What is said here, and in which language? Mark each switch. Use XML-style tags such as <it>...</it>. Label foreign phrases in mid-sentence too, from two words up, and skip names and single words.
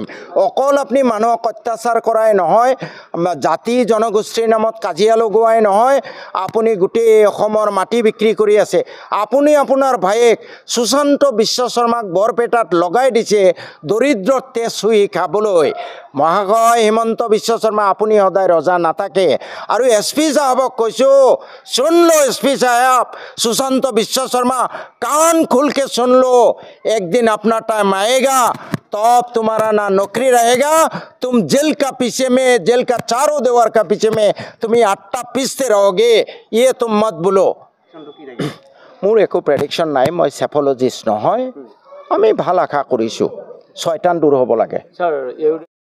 <as>অকল আপুনি মানুহক অত্যাচাৰ কৰাই নহয়, জাতি জনগোষ্ঠীৰ নামত কাজিয়া লগোৱাই নহয়, আপুনি গোটেই অসমৰ মাটি বিক্ৰী কৰি আছে। আপুনি আপোনাৰ ভায়েক সুশান্ত বিশ্ব শৰ্মাক বৰপেটাত লগাই দিছে দৰিদ্ৰৰ তেজ চুহি খাবলৈ। মহাশয় হিমন্ত বিশ্ব শৰ্মা, আপুনি সদায় ৰজা নাথাকে। আৰু SP সাহেবক কৈছোঁ,</as> <hi>सुन लो SP साहब, सुशांत विश्व शर्मा, कान खुल के सुन लो, एक दिन अपना टाइम आएगा तब तुम्हारा ना नौकरी रहेगा, तुम जेल का पीछे में, जेल का चारों दीवार का पीछे में तुम्हें आट्टा पीसते रहोगे, ये तुम मत बोलो।</hi> <as>মোৰ একো প্ৰেডিকশ্যন নাই, মই সেফলজিষ্ট নহয়। আমি ভাল আশা কৰিছোঁ, শয়তান দূৰ হ'ব লাগে।</as>